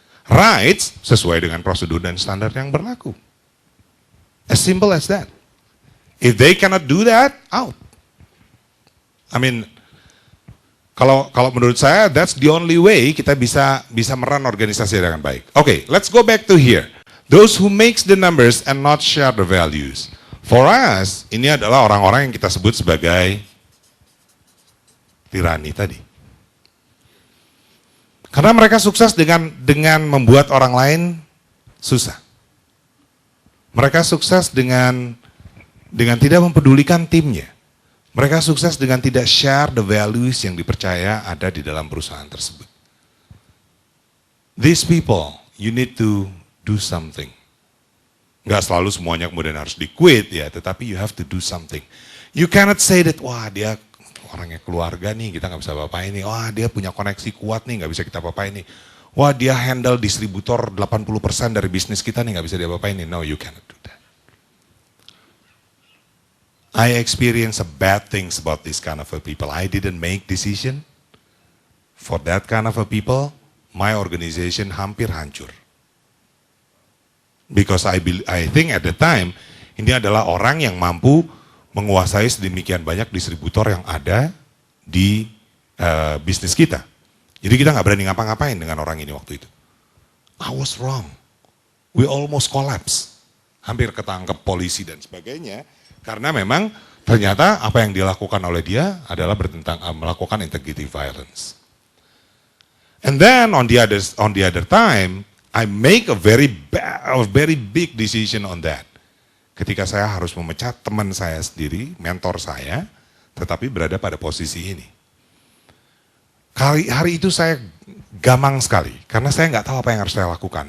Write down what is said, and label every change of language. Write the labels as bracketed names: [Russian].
[Indonesian] Rights sesuai dengan prosedur dan standar yang berlaku. [English] As simple as that. If they cannot do that, out. I mean, [Indonesian] kalau menurut saya, [English] that's the only way [Indonesian] kita bisa meran organisasi dengan baik. [English] Okay, let's go back to here. Those who makes the numbers and not share the values. For us, [Indonesian] ini adalah orang-orang yang kita sebut sebagai tirani tadi. Karena mereka sukses dengan membuat orang lain susah. Mereka sukses dengan tidak mempedulikan timnya. Mereka sukses dengan tidak [English] share the values [Indonesian] yang dipercaya ada di dalam perusahaan tersebut. [English] These people, you need to do something. [Indonesian] Nggak selalu semuanya kemudian harus di-quit ya, tetapi [English] you have to do something. You cannot say that, [Indonesian] wah dia orangnya keluarga nih, kita nggak bisa apa-apain nih. Wah, dia punya koneksi kuat nih, nggak bisa kita apa-apain nih. Wah, dia handle distributor 80% dari bisnis kita nih, nggak bisa diapa-apain nih. [English] No, you cannot do that. I experience a bad things about this kind of a people. I didn't make decision for that kind of a people. My organization [Indonesian] hampir hancur. [English] Because I think at the time, [Indonesian] ini adalah orang yang mampu menguasai sedemikian banyak distributor yang ada di bisnis kita. Jadi kita nggak berani ngapa-ngapain dengan orang ini waktu itu. [English] I was wrong. We almost collapse. [Indonesian] Hampir ketangkep polisi dan sebagainya. Karena memang ternyata apa yang dilakukan oleh dia adalah melakukan integrity violence. [English] And then on the other time, I make a very big decision on that. [Indonesian] Ketika saya harus memecat teman saya sendiri, mentor saya, tetapi berada pada posisi ini. Hari itu saya gamang sekali, karena saya nggak tahu apa yang harus saya lakukan.